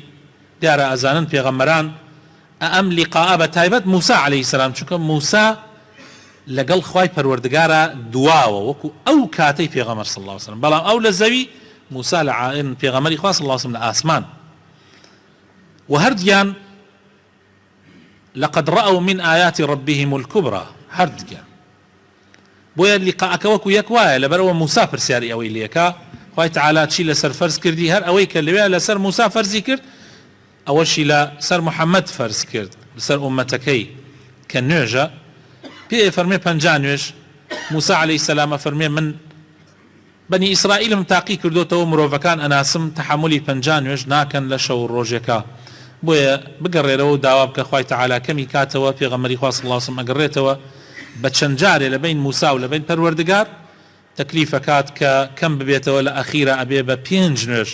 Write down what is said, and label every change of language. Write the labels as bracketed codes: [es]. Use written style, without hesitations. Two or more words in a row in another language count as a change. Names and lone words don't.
[ckb] دیارە ئەزانن پێغەمبەران ئەم لیقاء بە تایبەت موسا [ar] عليه السلام، [ckb] چونکە موسا لەگەڵ خوای پەروەردگارە دواوە وەکو ئەو کاتەی پێغەمبەر [ar] صلی الله عليه وسلم، [ckb] بەڵام ئەو لە زەوی موسا لە پێغەمبەری خوا [ar] صلی الله عليه وسلم [ckb] لە ئاسمان، و هەردیان [ar] لقد رأوا من آيات ربهم الكبرى، [ckb] هەردیان بۆیە لیقاءەکە وەکو یەک وایە لەبەرەوە موسا پرسیاری ئەوەی لێکا خوای تەعالا چی لەسەر فەرز کردی، هەر ئەوەی کە لەوێ لەسەر موسا فەرزی کرد ئەوەشی لەسەر محەممەد فەرز کرد لەسەر ئومەتەکەی کە نوێژە. پێ فەرمێ 50 نوێژ، موسا [ar] عليه السلام [ckb] فەرمێ من بەنی ئیسرائیلم تاقی کردوتەوە مرۆڤەکان ئەناسم تەحملی 50 نوێژ ناکەن لە شەو ڕۆژێکە، بۆیە بگەڕێرەوە و داوا بکە خوای تەعالا کەمی کاتەوە پێغەمبەری خوا [ar] صلی الله عليه وسلم [ckb] ئەگەڕێتەوە بە چەند جارێ لە بین موسا و لە بین پەروەردگار تەکلیفەکات کە کەم ببێتەوە لە ئەخیرە ئەبێ بە 5 نوێژ.